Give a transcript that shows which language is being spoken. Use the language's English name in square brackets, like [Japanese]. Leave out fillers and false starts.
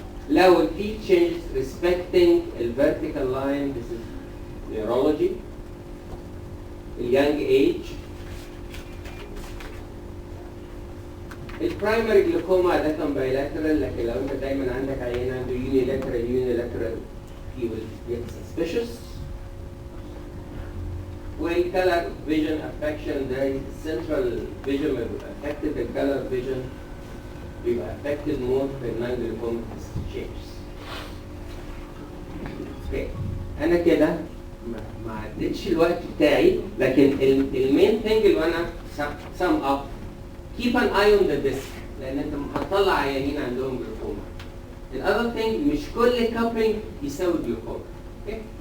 [Arabic] لو في [English] changes respecting the vertical line, this is neurology. young age. [Arabic] البرايمري جلوكوما ده كان bilateral، لكن لو انت دايما عندك عيان عنده unilateral [English] he will get suspicious. والcolor vision affection ده central vision may be affected، the color vision بيبقى affected more في non-glaucomatous shapes. [Arabic] اوكي انا كده ما عدتش الوقت بتاعي، لكن [English] المين ثينج [Arabic] اللي انا [English] sum up keep an eye on the disc، [Arabic] لان انت هتطلع عيانين عندهم جلوكوما. [English] الأذر ثينج [Arabic] مش كل كابينج يساوي جلوكوما. اوكي